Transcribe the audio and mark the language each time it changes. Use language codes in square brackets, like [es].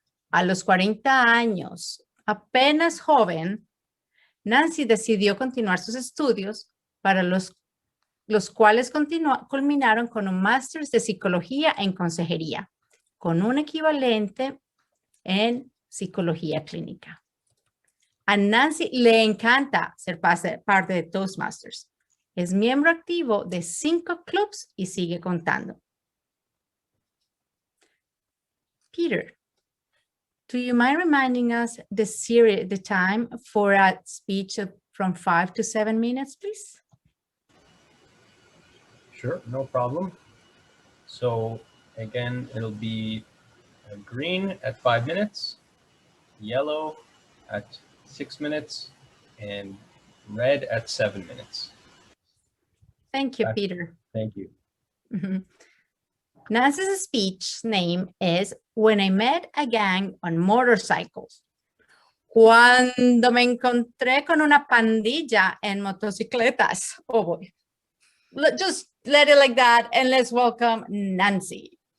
[es] A los 40 años, apenas joven, Nancy decidió continuar sus estudios, para los cuales culminaron con un máster de psicología en consejería, con un equivalente en psicología clínica. A Nancy le encanta ser parte de Toastmasters. Es miembro activo de 5 clubs y sigue contando. [en] Peter, do you mind reminding us the time for a speech from 5 to 7 minutes, please? Sure, no problem. So again, it'll be green at 5 minutes, yellow at 6 minutes, and red at 7 minutes. Thank you, Peter. Thank you. Nancy's speech name is When I Met a Gang on Motorcycles. [es] Cuando me encontré con una pandilla en motocicletas. [en] Oh boy. Just let it like that and let's welcome Nancy.